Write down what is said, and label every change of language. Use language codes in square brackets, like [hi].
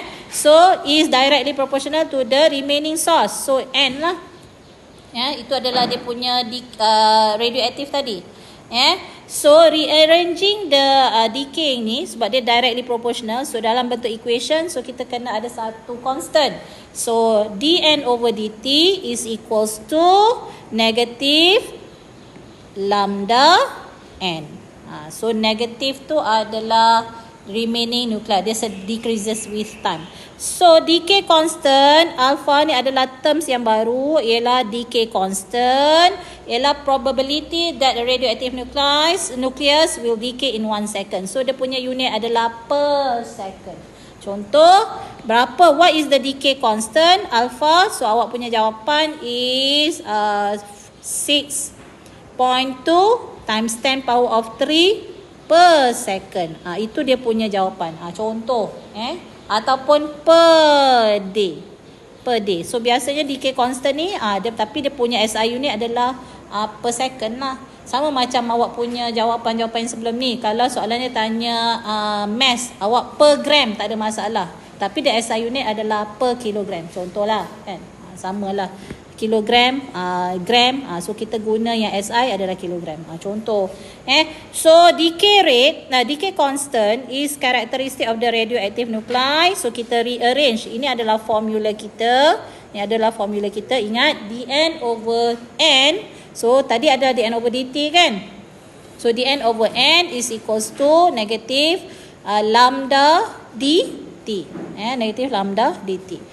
[en] So is directly proportional to the remaining source. [ms] So N lah. Itu adalah dia punya radioaktif tadi. [en] So rearranging the decay ni, [ms] sebab dia [en] directly proportional, so [ms] dalam bentuk [en] equation, so [ms] kita kena ada satu [en] constant. So dN over dt is equals to negative lambda N. [ms] So negatif tu adalah remaining nuclei, dia decreases with time. [en] So decay constant alpha [ms] ni adalah terms yang baru, ialah [en] decay constant ialah probability that the radioactive nucleus will decay in 1 second. [ms] So dia punya unit adalah per second. Contoh, [en] what is the decay constant alpha? So [ms] awak punya jawapan [en] is 6.2 times 10 power of 3 per second. [ms] Itu dia punya jawapan. Contoh, ataupun per day. So biasanya decay constant ni tapi dia punya SI unit adalah per second lah. Sama macam awak punya jawapan-jawapan sebelum ni. Kalau soalannya tanya mass, awak per gram tak ada masalah. Tapi the SI unit adalah per kilogram. Contohlah kan. Samalah. kilogram, gram. So kita guna yang SI adalah kilogram. Contoh. [en] So decay rate, decay constant is characteristic of the radioactive nuclei. [ms] So kita rearrange. Ini adalah formula kita. Ingat dN over N. [en] So [ms] tadi ada [en] dN over dt kan. So dN over N is equals to negative lambda dt. [ms] Negatif lambda dt.